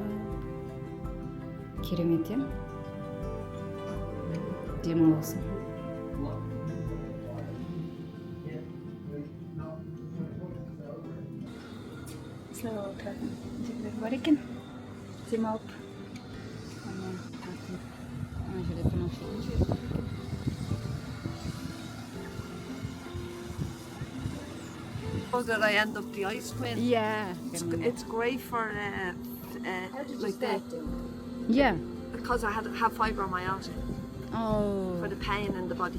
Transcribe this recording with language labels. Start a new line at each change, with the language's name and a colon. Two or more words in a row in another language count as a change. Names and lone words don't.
Kazakh: Керемет, е? Демаласың. Осылай отыратын жерлер бар екен. Демалып. Ана жерде демалушылық жер бар екен.
English: That I end up the ice queen. Yeah. It's great for like the Yeah. because I have fibromyalgia Oh. for the pain in the body.